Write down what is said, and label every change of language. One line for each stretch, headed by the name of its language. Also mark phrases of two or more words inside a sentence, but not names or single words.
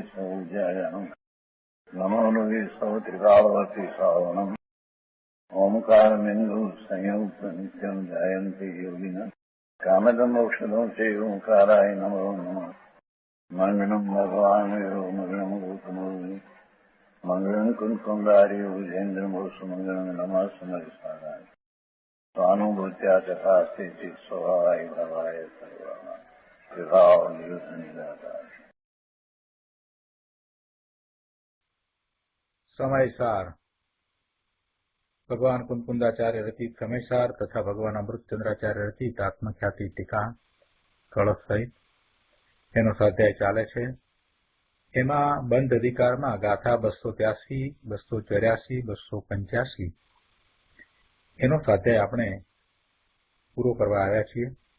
Sanskrit: सौजायाम् नमो लोये सौत्रिकावती सावनम् ओंकारमिन्दु संयुक्त नित्यम् जायन्ति योगिनः कामदम् मोक्षदम् चैव ओंकाराय नमो नमः मङ्गलम् भगवान् वीरो मङ्गलम् गौतमो मङ्गलम् कुन्कुण्डार्यो विजेन्द्रमोसु मङ्गलम् नमः समरिसाराय स्वानुभूत्या तथास्ति स्वभावाय भवाय सर्वाः विभाव निरुद्ध निराकार
Gujarati: સમયસાર ભગવાન કુંકુંદાચાર્ય રચિત સમયસાર તથા ભગવાન અમૃતચંદ્રાચાર્ય રચિત આત્મખ્યાતિ ટીકા કળશ સહિત એનો સ્વાધ્યાય ચાલે છે. એમાં બંધ અધિકારમાં ગાથા 283, 284, 285 એનો સ્વાધ્યાય આપણે પૂરો કરવા આવ્યા છીએ.